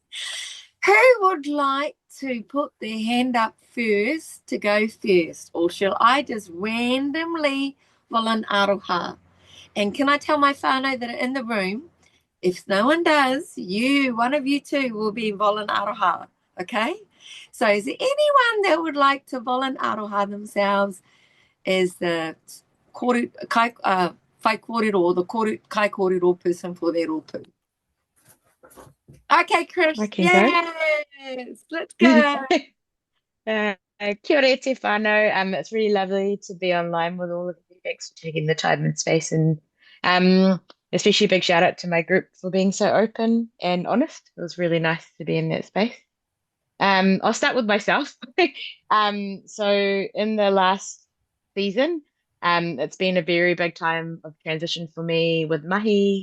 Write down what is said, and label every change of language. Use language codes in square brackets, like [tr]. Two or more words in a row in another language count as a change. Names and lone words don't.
[en] Who would like to put their hand up first to go first, or shall I just randomly volun aroha? And can I tell my whānau that are in the room, if no one does, one of you two will be volun aroha, okay? So is there anyone that would like to volun aroha themselves as the [mi] whai kōrero [en] or the [mi] kai kōrero [en] person for their rōpū? Okay, Chris. I can yes, let's go. [mi] Kia ora te whānau. [en] It's really lovely to be online with all of you. Thanks for taking the time and space, and especially a big shout out to my group for being so open and honest. It was really nice to be in that space. I'll start with myself. So in the last season, it's been a very big time of transition for me with mahi.